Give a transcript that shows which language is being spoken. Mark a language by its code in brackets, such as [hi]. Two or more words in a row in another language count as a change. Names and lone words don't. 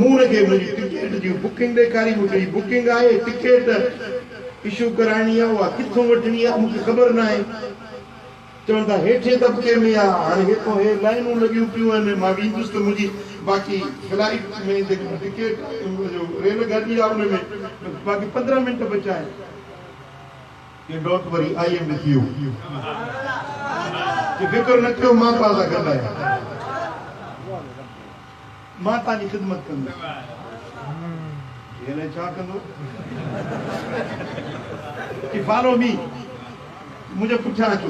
[sd] मूं हुनखे मुंहिंजी टिकेट जी बुकिंग ॾेखारी, मूंखे बुकिंग आहे, टिकेट इशू कराइणी आहे, उहा किथां वठणी आहे मूंखे ख़बर न आहे। चवनि था हेठे तबिके में आहे। हाणे हितां हे लाइनूं लॻियूं पियूं आहिनि, मां वेंदुसि त मुंहिंजी बाक़ी फ्लाइट में जेको टिकेट जो रेल गाॾी आहे उन में बाक़ी 15 मिंट बचा आहिनि। [en] You don't worry, I am with you. [sd] फिक्र न कयो, मां तव्हां सां गॾु आहियां, मां तव्हांजी ख़िदमत कंदुसि। हिन छा कंदो कि [en] follow me, [sd] मुंहिंजे पुठियां अचो।